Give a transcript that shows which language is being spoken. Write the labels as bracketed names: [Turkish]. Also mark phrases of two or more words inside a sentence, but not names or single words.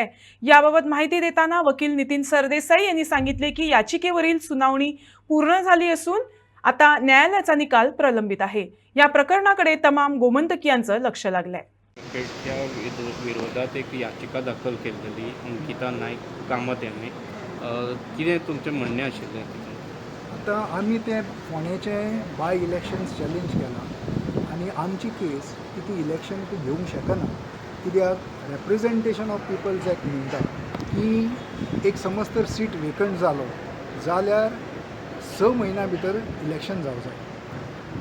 [Marathi] याबाबत माहिती देताना वकील नितीन सरदेसाई यांनी सांगितले की याचिकेवरील सुनावणी पूर्ण झाली असून आता न्यायालयाचा निकाल प्रलंबित आहे. या प्रकरणाकडे तमाम गोमंतकीयांचं लक्ष लागलंय. त्या विरोधात एक याचिका दाखल केलेली अंकिता नाईक कामत यांनी [Konkani] कितें तुमचें म्हणणें आशिल्लें? आता आमी ते फोंडेचे [English] by elections challenge [Konkani] केला आनी आमची केस की ती इलेक्शन तूं घेवंक शकना, कित्याक रेप्रेजेंटेशन ऑफ पिपल्स एक्ट म्हणटा की एक समज तर [English] seat vacant [Konkani] जालो जाल्यार 6 म्हयन्या भितर इलेक्शन जावं जाय.